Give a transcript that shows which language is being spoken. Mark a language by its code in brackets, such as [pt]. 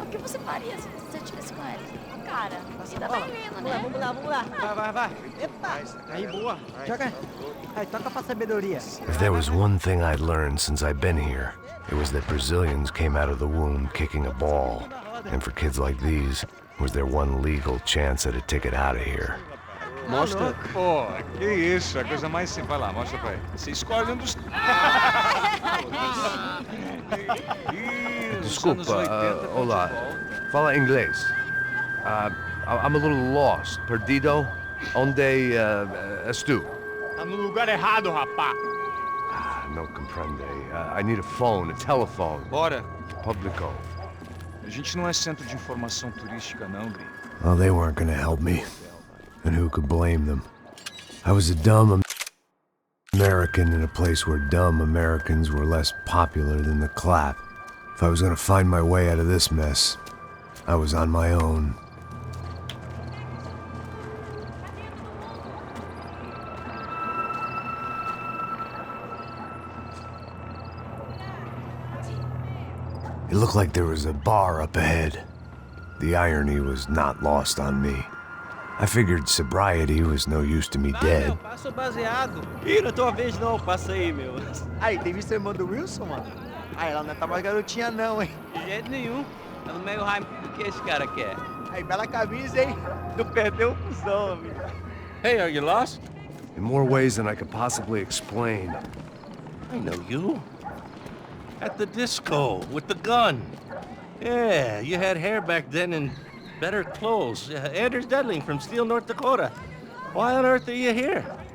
[pt] O que você faria se você estivesse com ele? Cara, você tá bem-vindo, né? Vamos lá. Vai. Epa! Aí, boa. Joga. Aí, toca pra sabedoria. [en] If there was one thing I'd learned since I'd been here, it was that Brazilians came out of the womb kicking a ball. And for kids like these, was their one legal chance at a ticket out of here. [pt] Mostra. Pô, que isso, a coisa mais simples. Vai lá, mostra pra ele. Você escolhe um dos... Desculpa, olá. Fala inglês. [en] I'm a little lost. [pt] Perdido? Onde estou? Tá no lugar errado, rapá. [es] No comprende. [en] I need a phone, a telephone. [pt] Bora. Publico. A gente não é centro de informação turística, não, gringo. [en] Well, they weren't gonna help me. And who could blame them? I was a dumb American in a place where dumb Americans were less popular than the clap. If I was gonna find my way out of this mess, I was on my own. It looked like there was a bar up ahead. The irony was not lost on me. I figured sobriety was no use to me dead. [pt] Passa o baseado. Ih, não é tua vez não, passa aí, meu. Aí, tem visto a irmã do Wilson, mano? Aí, ela não tá mais garotinha não, hein? De jeito nenhum. Tá no meio raio do que esse cara quer. Aí, bela camisa, hein? Não perdeu o fusão, amigo. [en] Hey, are you lost? In more ways than I could possibly explain. I know you. At the disco, with the gun. Yeah, you had hair back then and better clothes. Anders Dedling from Steele, North Dakota. Why on earth are you here?